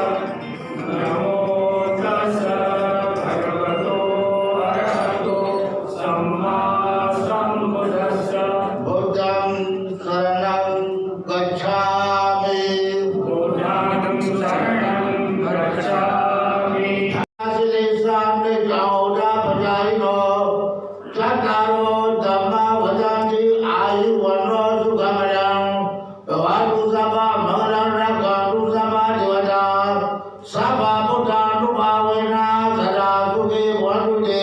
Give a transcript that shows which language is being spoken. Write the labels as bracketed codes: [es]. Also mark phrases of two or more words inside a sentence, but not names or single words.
[pi] नमो तस्सै भगवतो अरहतो सम्मा सम्बुद्धिस्सा। बुद्धं शरणं गच्छामि। बुद्धं शरणं गच्छामि। श्रीशान्ति चौदा भजाइनो चत्वारो धम्मा भजन्ति आयुवनो सुखमयं। भवतु सदा मंगलं रक्षन्तु सदा देवता। सदा बुद्धानुभावेन सदा सुखी भवन्तु ते।